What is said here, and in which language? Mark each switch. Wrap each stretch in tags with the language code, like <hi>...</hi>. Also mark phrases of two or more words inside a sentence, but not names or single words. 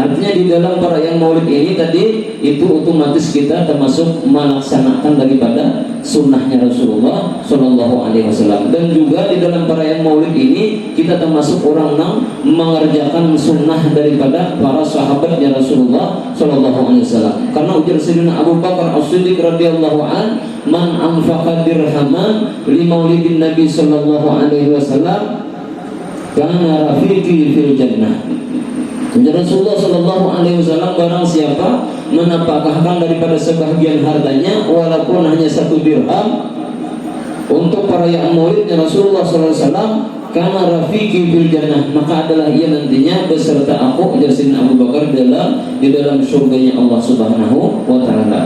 <id>Artinya di dalam perayaan maulid ini tadi itu otomatis kita termasuk melaksanakan daripada sunnahnya Rasulullah</id> <ar>صلى الله عليه وسلم.</ar> <id>Dan juga di dalam perayaan maulid ini kita termasuk orang yang mengerjakan sunnah daripada para sahabatnya Rasulullah</id> <ar>صلى الله عليه وسلم.</ar> <id>Karena ujar Sayyidina Abu Bakar As-Siddiq</id> <ar>رضي الله عن, من أنفق درهما لمولد النبي صلى الله عليه وسلم</ar> <id>karena</id> <ar>رفيقي في الجنة.</ar> <id>Rasulullah</id> <ar>صلى الله عليه وسلم</ar> <id>barang siapa menapakahkan daripada sebahagian hartanya walaupun hanya 1 dirham untuk perayaan maulidnya Rasulullah</id> <ar>صلى الله عليه وسلم</ar> <id>karena</id> <ar>رفيقي في الجنة,</ar> <id>maka adalah ia nantinya beserta aku Jasin Abu Bakar di dalam surganya Allah</id> <ar>سبحانه وتعالى.</ar>